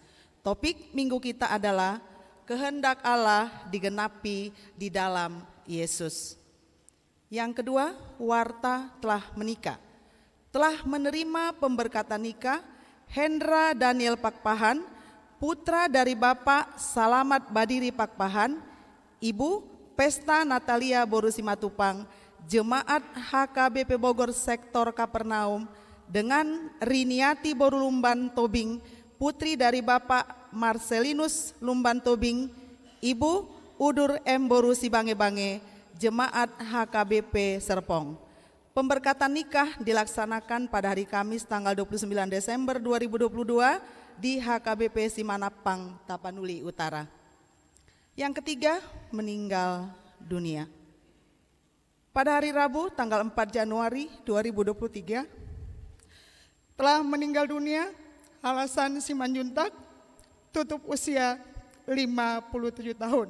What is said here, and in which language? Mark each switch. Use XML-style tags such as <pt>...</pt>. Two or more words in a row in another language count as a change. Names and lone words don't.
<id>Topik Minggu kita adalah kehendak Allah digenapi di dalam Yesus. Yang kedua, Warta telah menikah. Telah menerima pemberkatan nikah Hendra Daniel Pakpahan, putra dari Bapak Salamat Badiri Pakpahan, Ibu Pesta Natalia Boru Simatupang, Jemaat HKBP Bogor Sektor Kapernaum, dengan Riniati Boru Lumban Tobing, putri dari Bapak Marcelinus Lumban Tobing, Ibu Udur M. Boru Sibange-Bange, Jemaat HKBP Serpong. Pemberkatan nikah dilaksanakan pada hari Kamis tanggal 29 Desember 2022 di HKBP Simanapang, Tapanuli Utara. Yang ketiga, meninggal dunia. Pada hari Rabu tanggal 4 Januari 2023 telah meninggal dunia Alasan Simanjuntak, tutup usia 57 tahun.</id>